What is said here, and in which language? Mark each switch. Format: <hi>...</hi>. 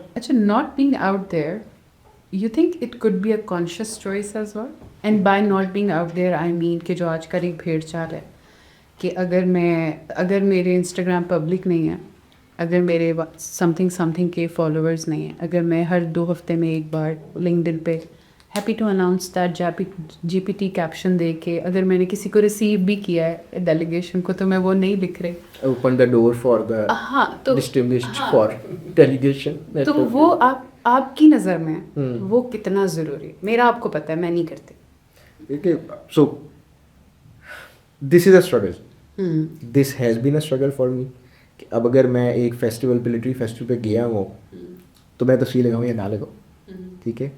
<ur>اچھا،</ur> <en>Not being out there, you think it could be a conscious choice as well? And by not being out there I mean</en> <ur>کہ جو آج کل ایک بھیڑ چال ہے کہ اگر میرے انسٹاگرام پبلک نہیں ہے، اگر میرے سم تھنگ کے فالوورز نہیں ہیں، اگر میں ہر 2 ہفتے میں ایک بار لنکڈن پہ</ur> <en>happy to announce that</en> <ur>جی P T caption دے کے اگر میں نے کسی کو ریسیو بھی کیا ہے ڈیلیگیشن کو، تو میں وہ نہیں لکھ رہی،</ur> <en>open the door for the distinguished for delegation,</en> <ur>تو وہ آپ کی نظر میں وہ کتنا ضروری؟ میرا آپ کو پتہ ہے میں نہیں کرتی.</ur> <en>So this is a struggle, this has been a struggle for me.</en> <ur>کہ اب اگر میں ایک فیسٹیول پہ لٹری فیسٹیول پہ گیا ہوں تو میں تصویر لگاؤں یا نہ لگاؤں، ٹھیک ہے.</ur>